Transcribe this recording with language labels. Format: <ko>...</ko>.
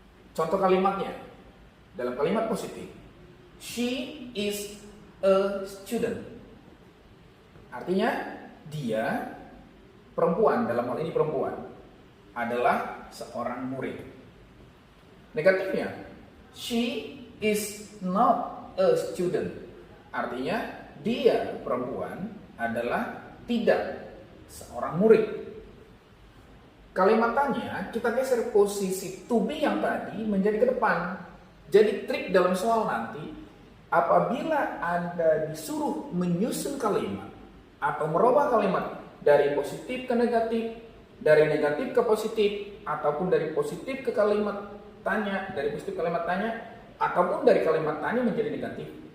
<id>Contoh kalimatnya dalam kalimat positif,</id> <en>she is a student.</en> <id>Artinya dia perempuan, dalam hal ini perempuan adalah seorang murid. Negatifnya,</id> <en>she is not a student.</en> <id>Artinya dia perempuan adalah tidak seorang murid. Kalimat tanya kita geser posisi to be yang tadi menjadi ke depan. Jadi trik dalam soal nanti, apabila Anda disuruh menyusun kalimat atau merubah kalimat dari positif ke negatif, dari negatif ke positif, ataupun dari positif ke kalimat tanya, dari positif ke kalimat tanya, ataupun dari kalimat tanya menjadi negatif.</id>